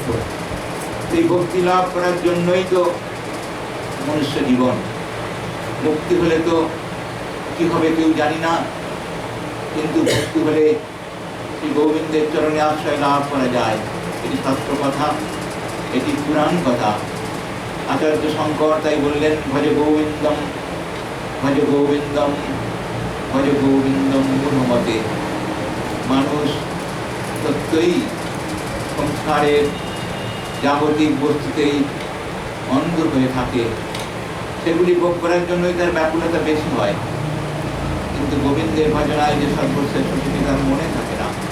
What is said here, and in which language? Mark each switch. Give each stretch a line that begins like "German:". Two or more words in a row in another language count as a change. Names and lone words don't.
Bangla: এই ভক্তি লাভ করার জন্যই তো মনুষ্য জীবন। মুক্তি হলে তো কি হবে কেউ জানি না, কিন্তু ভক্তি হলে শ্রী গোবিন্দের চরণে আশ্রয় লাভ করা যায়। এটি শাস্ত্র কথা, এটি পুরাণ কথা। আচার্য শঙ্কর তাই বললেন,
Sanskrit: ভজ গোবিন্দম, ভজ গোবিন্দম, ভজ গোবিন্দম গুণমতে।
Bangla: মানুষ সত্যই সংসারের জাগতিক বস্তুতেই অন্ধ হয়ে থাকে, সেগুলি ভোগ করার জন্যই তার ব্যাকুলতা বেশি হয়। কিন্তু গোবিন্দের ভজনায় যে সর্বশ্রেষ্ঠ সেটি তার মনে থাকে না।